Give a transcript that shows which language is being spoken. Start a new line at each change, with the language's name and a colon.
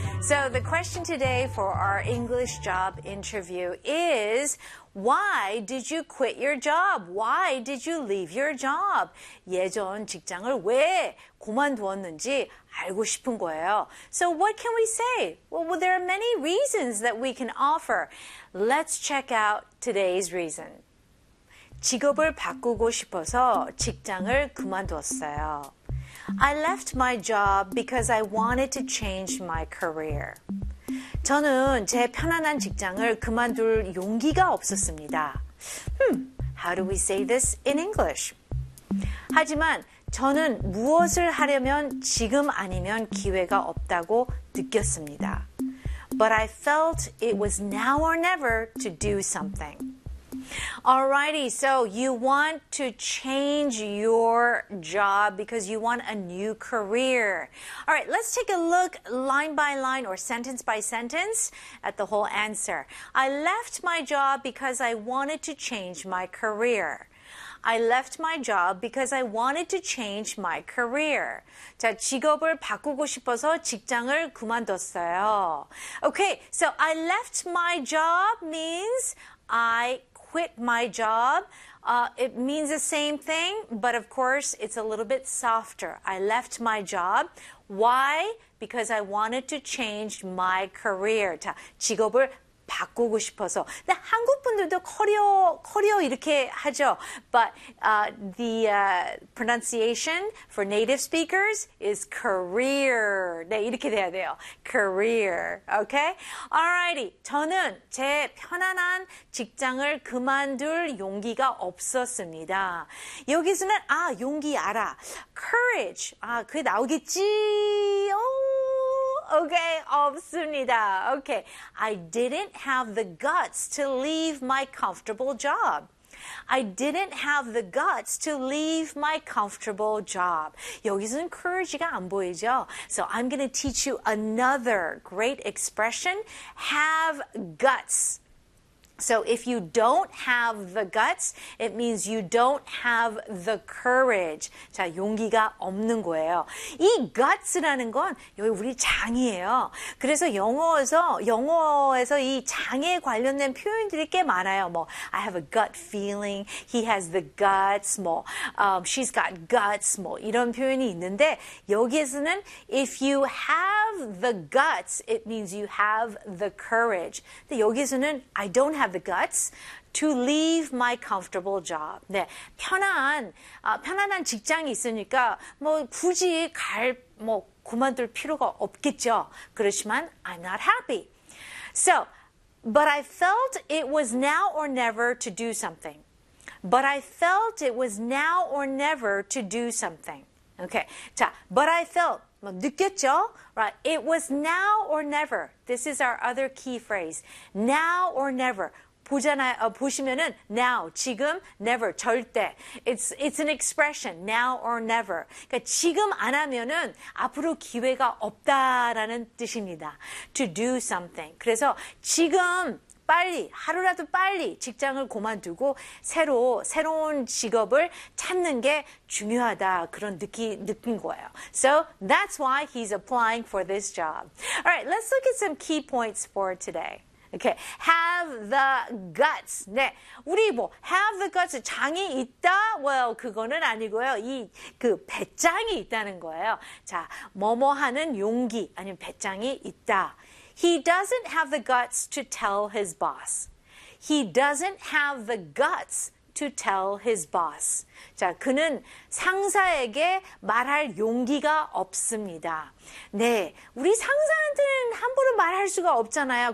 English: So the question today for our English job interview is, Why did you quit your job? Why did you leave your job?
Korean: 예전 직장을 왜 그만두었는지 알고 싶은 거예요.
English: So what can we say? Well, there are many reasons that we can offer. Let's check out today's reason.
Korean: 직업을 바꾸고 싶어서 직장을 그만두었어요.
English: I left my job because I wanted to change my career.
Korean: 저는 제 편안한 직장을 그만둘 용기가 없었습니다.
English: How do we say this in English?
Korean: 하지만 저는 무엇을 하려면 지금 아니면 기회가 없다고 느꼈습니다.
English: But I felt it was now or never to do something. Alrighty, so you want to change your job because you want a new career. Alright, let's take a look line by line or sentence by sentence at the whole answer. I left my job because I wanted to change my career. I left my job because I wanted to change my career.
Korean: 자, 직업을 바꾸고 싶어서 직장을 그만뒀어요.
English: Okay, so I left my job means I quit my job. It means the same thing, but of course, it's a little bit softer. I left my job. Why? Because I wanted to change my career.
Korean: 자, 직업을 바꾸고 싶어서. 근데 한국 분들도 커리어, 커리어 이렇게 하죠.
English: But the pronunciation for native speakers is career.
Korean: 네, 이렇게 돼야 돼요.
English: Career. Okay? Alrighty.
Korean: 저는 제 편안한 직장을 그만둘 용기가 없었습니다. 여기서는 아, 용기 알아. Courage. 아, 그게 나오겠지. 오. Okay, 없습니다.
English: Okay, I didn't have the guts to leave my comfortable job. I didn't have the guts to leave my comfortable job.
Korean: 여기서는 courage가 안 보이죠?
English: So I'm going to teach you another great expression, have guts. So if you don't have the guts, it means you don't have the courage.
Korean: 자, 용기가 없는 거예요. 이 guts라는 건 여기 우리 장이에요. 그래서 영어에서 이 장에 관련된 표현들이 꽤 많아요. 뭐,
English: I have a gut feeling, he has the guts, 뭐, she's got guts, 뭐,
Korean: 이런 표현이 있는데 여기에서는
English: if you have the guts, it means you have the courage.
Korean: 근데 여기에서는
English: I don't have the guts to leave my comfortable job.
Korean: 네, 편안한 직장이 있으니까 뭐 굳이 갈 뭐 그만둘 필요가 없겠죠. 그렇지만
English: I'm not happy. So, but I felt it was now or never to do something. But I felt it was now or never to do something. Okay. 자, but I felt
Korean: 뭐 느꼈죠?
English: Right. It was now or never. This is our other key phrase. Now or never.
Korean: 보시면은 now, 지금, never, 절대.
English: It's an expression, now or never.
Korean: 그러니까 지금 안 하면은 앞으로 기회가 없다라는 뜻입니다.
English: To do something.
Korean: 그래서 지금 빨리, 하루라도 빨리 직장을 그만두고 새로운 직업을 찾는 게 중요하다. 그런 느낀 거예요.
English: So that's why he's applying for this job. All right, let's look at some key points for today. Okay, have the guts.
Korean: 네, 우리 뭐
English: have the guts,
Korean: 장이 있다? Well, 그거는 아니고요. 이 그 배짱이 있다는 거예요. 자, 뭐뭐 하는 용기 아니면 배짱이 있다.
English: He doesn't have the guts to tell his boss. He doesn't have the guts to tell his boss.
Korean: 자, 그는 상사에게 말할 용기가 없습니다. 네, 우리 상사한테는 함부로 말할 수가 없잖아요.